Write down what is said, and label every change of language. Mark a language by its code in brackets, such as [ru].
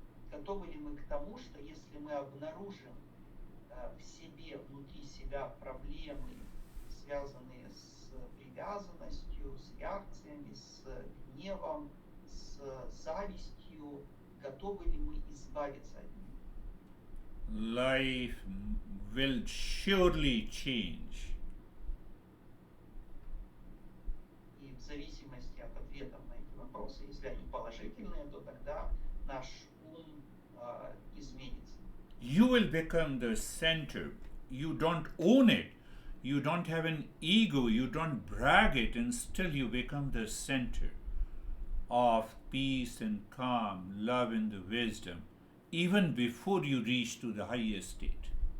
[ru] Готовы ли мы к тому, что если мы обнаружим в себе, внутри себя проблемы, связанные с привязанностью, с реакциями, с гневом, с завистью, готовы ли мы избавиться от них? [en] Life will surely change. [ru] И в зависимости от ответов на эти вопросы, если они положительные, то тогда наш ум изменится. [en] You will become the center. You don't own it. You don't have an ego. You don't brag it, and still you become the center of peace and calm, love and the wisdom, even before you reach to the highest state.